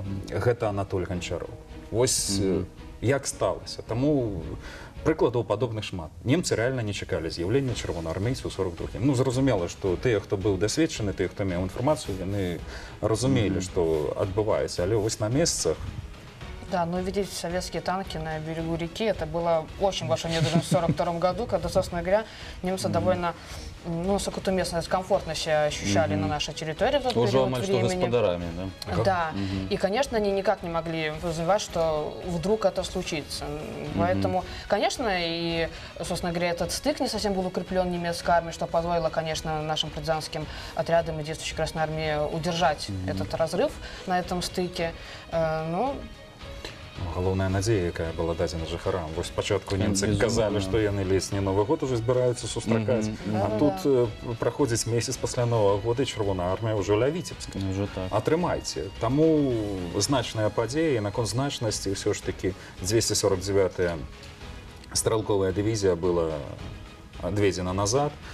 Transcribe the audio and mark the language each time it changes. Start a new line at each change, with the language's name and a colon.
Belarusian: Гэта Анатоль Ганчароў. Вось як сталася. Таму прыкладаў падобных шмат. Немцы рэальна не чакалі з'яўлення чырвонаармейцаў у 42-м. Ну, зразумела, што тыя, хто быў дасведчаны, тыя, хто меў інфармацыю, яны разумелі, што адбываецца. Але вось на месцах...
Russian: Да, но видеть советские танки на берегу реки, это было очень большой неожиданность в 1942 году, когда, собственно говоря, немцы довольно, ну, насколько-то местность комфортно себя ощущали на нашей территории в тот период времени. Господарами, да? Да, и, конечно, они никак не могли подразумевать, что вдруг это случится. Поэтому, конечно, и, собственно говоря, этот стык не совсем был укреплен немецкой армией, что позволило, конечно, нашим партизанским отрядам и действующей Красной армии удержать этот разрыв на этом стыке. Ну,
Belarusian: галоўная надзея, якая была дадзена жыхарам. Вось спачатку немцы казалі, што яны ледзь не Новы год ужо збіраюцца сустракаць, а тут праходзіць месяц пасля Новага года, і чырвоная армія ўжо ля Віцебска. Атрымайце. Таму значная падзея, і наконт значнасці ўсё ж такі 249-я стрэлковая дывізія была адведзена назад.